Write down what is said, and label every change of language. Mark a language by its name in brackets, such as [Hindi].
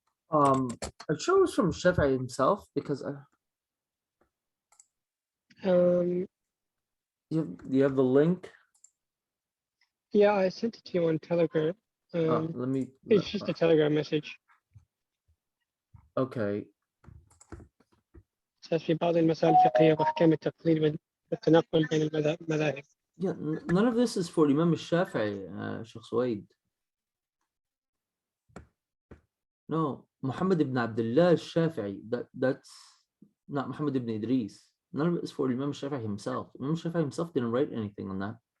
[English] I'm sure it was from Shafi'i himself, because you have the link? Yeah, I sent it to you on Telegram. It's just a Telegram message. Okay. [Arabic] في بعض المسائل الفقهية وأحكام التقليد والتنقل بين المذاهب. [English] Yeah, none of this is for Imam Shafi'i, Sheikh Suwaid. No, Muhammad ibn Abdullah al-Shafi'i. That's not Muhammad ibn Idris. None of it is for Imam Shafi'i himself. Imam Shafi'i himself didn't write anything on that.